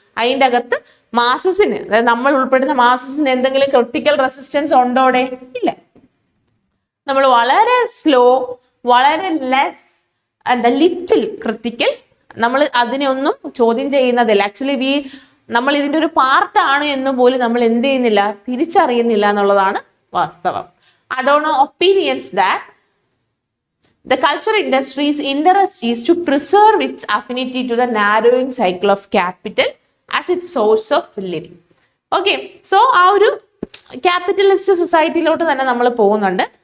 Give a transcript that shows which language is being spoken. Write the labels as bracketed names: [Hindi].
[Malayalam] അതിൻ്റെ അകത്ത് മാസസിന്, അതായത് നമ്മൾ ഉൾപ്പെടുന്ന മാസസിന് എന്തെങ്കിലും ക്രിട്ടിക്കൽ റെസിസ്റ്റൻസ് ഉണ്ടോടെ? ഇല്ല. നമ്മൾ വളരെ സ്ലോ, വളരെ ലെസ്, ലിറ്റിൽ ക്രിട്ടിക്കൽ, നമ്മൾ അതിനെ ഒന്നും ചോദ്യം ചെയ്യുന്നതില്ല. ആക്ച്വലി നമ്മൾ ഇതിൻ്റെ ഒരു പാർട്ടാണ് എന്ന് പോലും നമ്മൾ എന്ത് ചെയ്യുന്നില്ല, തിരിച്ചറിയുന്നില്ല എന്നുള്ളതാണ് വാസ്തവം. [English] Adorno opinions that the culture industry's interest is to preserve its affinity to the narrowing cycle of capital as its source of living. [Malayalam] Okay, so ആ ഒരു ക്യാപിറ്റലിസ്റ്റ് സൊസൈറ്റിയിലോട്ട് തന്നെ നമ്മൾ പോകുന്നുണ്ട്.